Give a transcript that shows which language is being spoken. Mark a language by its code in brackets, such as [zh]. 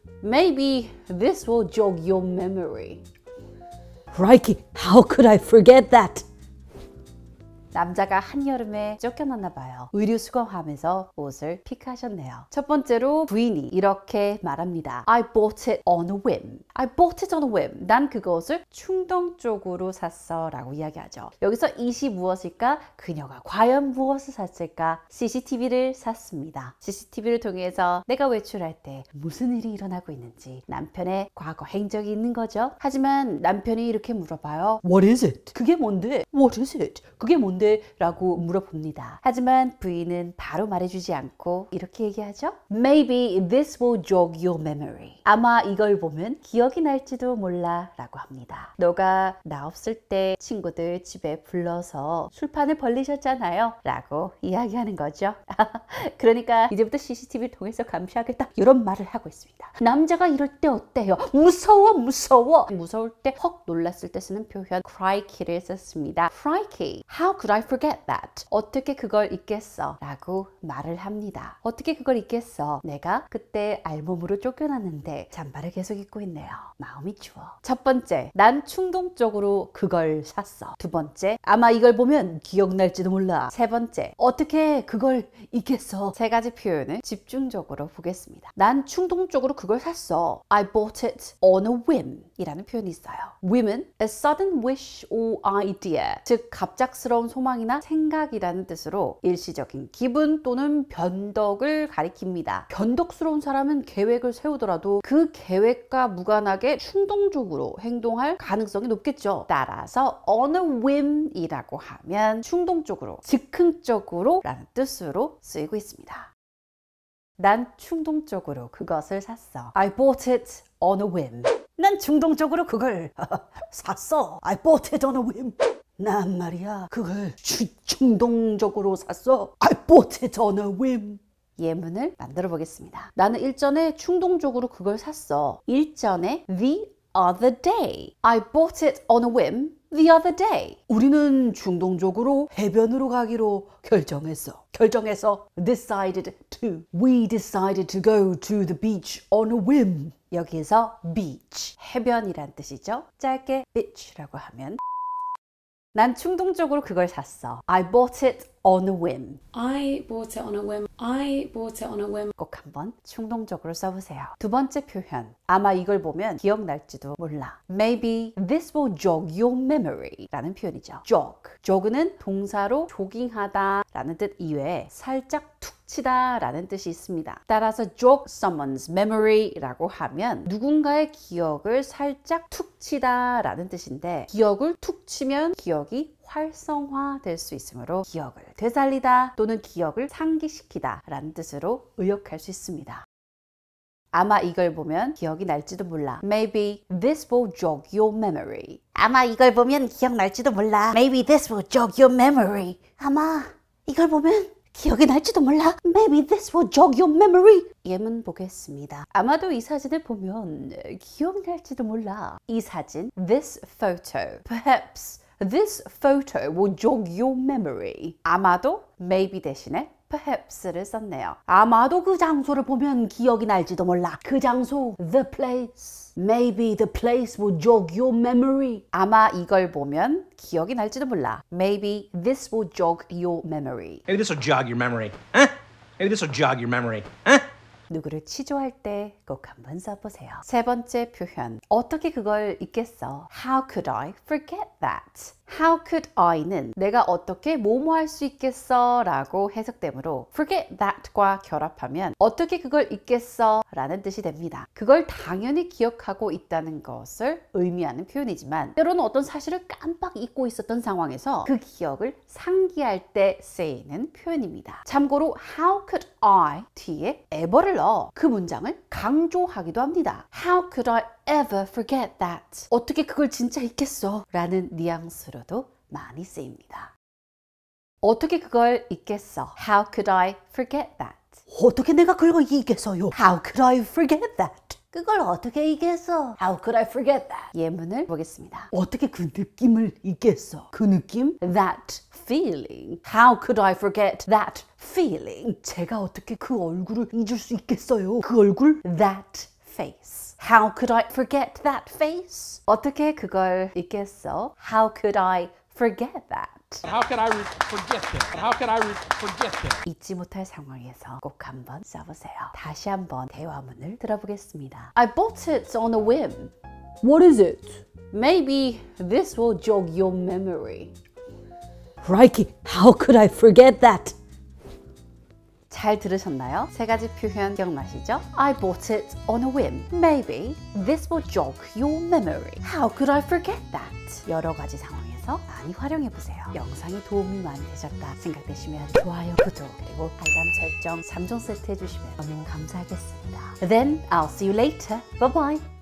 [en] Maybe this will jog your memory. Crikey, how could I forget that? [ko] 남자가 한여름에 쫓겨났나 봐요. 의류 수거하면서 옷을 픽하셨네요. 첫 번째로 부인이 이렇게 말합니다. [en] I bought it on a whim. I bought it on a whim. [ko] 난 그것을 충동적으로 샀어 라고 이야기하죠. 여기서 it이 무엇일까? 그녀가 과연 무엇을 샀을까? CCTV를 샀습니다. CCTV를 통해서 내가 외출할 때 무슨 일이 일어나고 있는지 남편의 과거 행적이 있는 거죠. 하지만 남편이 이렇게 물어봐요. [en] What is it? [ko] 그게 뭔데? [en] What is it? [ko] 그게 뭔데? 라고 물어봅니다. 하지만 부인은 바로 말해주지 않고 이렇게 얘기하죠. [en] Maybe this will jog your memory. [ko] 아마 이걸 보면 기억이 날지도 몰라 라고 합니다. 너가 나 없을 때 친구들 집에 불러서 술판을 벌리셨잖아요 라고 이야기하는 거죠. 그러니까 이제부터 CCTV를 통해서 감시하겠다 이런 말을 하고 있습니다. 남자가 이럴 때 어때요? 무서워. 무서울 때 헉 놀랐을 때 쓰는 표현 crikey를 썼습니다. [en] Crikey, how could I forget that? [ko] 어떻게 그걸 잊겠어? 라고 말을 합니다. 어떻게 그걸 잊겠어? 내가 그때 알몸으로 쫓겨났는데 잠바를 계속 입고 있네요. 마음이 추워. 첫 번째, 난 충동적으로 그걸 샀어. 두 번째, 아마 이걸 보면 기억날지도 몰라. 세 번째, 어떻게 그걸 잊겠어? 3가지 표현을 집중적으로 보겠습니다. 난 충동적으로 그걸 샀어. [en] I bought it on a whim [ko] 이라는 표현이 있어요. whim은 [en] a sudden wish or idea, [ko] 즉 갑작스러운 소망이나 생각이라는 뜻으로 일시적인 기분 또는 변덕을 가리킵니다. 변덕스러운 사람은 계획을 세우더라도 그 계획과 무관하게 충동적으로 행동할 가능성이 높겠죠. 따라서 on a whim 이라고 하면 충동적으로, 즉흥적으로 라는 뜻으로 쓰이고 있습니다. 난 충동적으로 그것을 샀어. [en] I bought it on a whim. [ko] 난 충동적으로 그걸 샀어. [en] I bought it on a whim. [ko] 난 말이야 그걸 충동적으로 샀어. [en] I bought it on a whim. [ko] 예문을 만들어 보겠습니다. 나는 일전에 충동적으로 그걸 샀어. 일전에 [en] the other day. I bought it on a whim the other day. [ko] 우리는 충동적으로 해변으로 가기로 결정해서 [en] decided to. We decided to go to the beach on a whim. [ko] 여기에서 beach, 해변이란 뜻이죠. 짧게 beach라고 하면 난 충동적으로 그걸 샀어. [en] I bought it on a whim. I bought it on a whim. I bought it on a whim. [ko] 꼭 한번 충동적으로 써보세요. 두 번째 표현, 아마 이걸 보면 기억날지도 몰라. [en] Maybe this will jog your memory [ko] 라는 표현이죠. jog는 동사로 조깅하다 라는 뜻 이외에 살짝 툭 치다 라는 뜻이 있습니다. 따라서 jog someone's memory 라고 하면 누군가의 기억을 살짝 툭 치다 라는 뜻인데, 기억을 툭 치면 기억이 활성화될 수 있으므로 기억을 되살리다 또는 기억을 상기시키다 라는 뜻으로 의역할 수 있습니다. 아마 이걸 보면 기억이 날지도 몰라. [en] Maybe this will jog your memory. [ko] 아마 이걸 보면 기억날지도 몰라. [en] Maybe this will jog your memory. [ko] 아마 이걸 보면 기억이 날지도 몰라. [en] Maybe this will jog your memory. [ko] 예문 보겠습니다. 아마도 이 사진을 보면 기억날지도 몰라. 이 사진, [en] this photo. Perhaps this photo will jog your memory. [ko] 아마도 maybe 대신에 perhaps를 썼네요. 아마도 그 장소를 보면 기억이 날지도 몰라. 그 장소, [en] the place. Maybe the place will jog your memory. [ko] 아마 이걸 보면 기억이 날지도 몰라. [en] Maybe this will jog your memory. Maybe this will jog your memory. Huh? Maybe this will jog your memory. Huh? [ko] 누구를 치조할 때 꼭 한번 써보세요. 3번째 표현, 어떻게 그걸 잊겠어? [en] How could I forget that? How could I [ko] 는 내가 어떻게 뭐뭐 할 수 있겠어 라고 해석되므로 [en] forget that [ko] 과 결합하면 어떻게 그걸 잊겠어 라는 뜻이 됩니다. 그걸 당연히 기억하고 있다는 것을 의미하는 표현이지만 때로는 어떤 사실을 깜빡 잊고 있었던 상황에서 그 기억을 상기할 때 쓰이는 표현입니다. 참고로 [en] how could I [ko] 뒤에 ever를 넣어 그 문장을 강조하기도 합니다. [en] How could I ever forget that? [ko] 어떻게 그걸 진짜 잊겠어? 라는 뉘앙스로도 많이 쓰입니다. 어떻게 그걸 잊겠어? [en] How could I forget that? [ko] 어떻게 내가 그걸 잊겠어요? [en] How could I forget that? [ko] 그걸 어떻게 잊겠어? [en] How could I forget that? [ko] 예문을 보겠습니다. 어떻게 그 느낌을 잊겠어? 그 느낌? [en] That feeling. How could I forget that feeling? [ko] 제가 어떻게 그 얼굴을 잊을 수 있겠어요? 그 얼굴? [en] That face. How could I forget that face? [ko] 어떻게 그걸 잊겠어? [en] How could I forget that? How could I forget that? How could I forget that? [ko] 잊지 못할 상황에서 꼭 한번 써보세요. 다시 한번 대화문을 들어보겠습니다. [en] I bought it on a whim. What is it? Maybe this will jog your memory. Crikey, how could I forget that? [ko] 잘 들으셨나요? 세 가지 표현 기억나시죠? [en] I bought it on a whim. Maybe this will jog your memory. How could I forget that? [ko] 여러 가지 상황에서 많이 활용해 보세요. 영상이 도움이 많이 되셨다 생각되시면 좋아요, 구독, 그리고 알람 설정 3종 세트 해주시면 너무 감사하겠습니다. [en] Then I'll see you later. Bye bye.